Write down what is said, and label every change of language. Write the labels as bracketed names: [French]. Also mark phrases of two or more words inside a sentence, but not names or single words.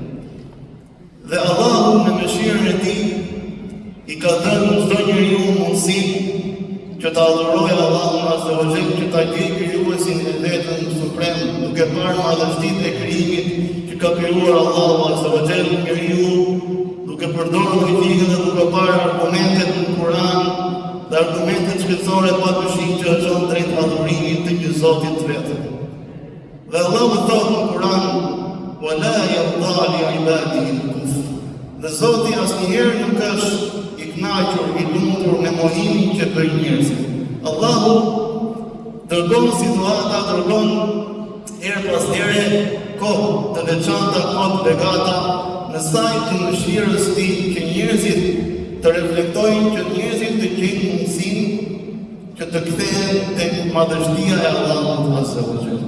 [Albanian] Dhe Allahu në mëshirën e tij i ka dhënë çdo njeriu mundësinë që ta adhurojë Allahun [Arabic] عز وجل, [Albanian] që ta gjejë krijuesin e vetëm suprem, duke parë madhështinë e krijimit që ka krijuar Allahu [Arabic] عز وجل, [Albanian] njeriu duke përdorur logikën dhe duke parë argumentet në Kur'an dhe argumentet shkencore pa dyshim që çon drejt adhurimit të një Zoti të vetëm. Dhe Allahu thotë në Kur'an: [Arabic] "ولا يرضى لعباده الكفر." [Albanian] Dhe Zoti asnjëherë nuk është i kënaqur, i lumtur me mohimin që bëjnë njerëzit. Allahu dërgon situata, dërgon herë pas here kohë të veçanta, kohë të begata në saj të mëshirës ti që njerëzit të reflektojnë, që njerëzit të gjejnë mundësinë që të kthehen tek madhështia e Allahut [Arabic] عز وجل.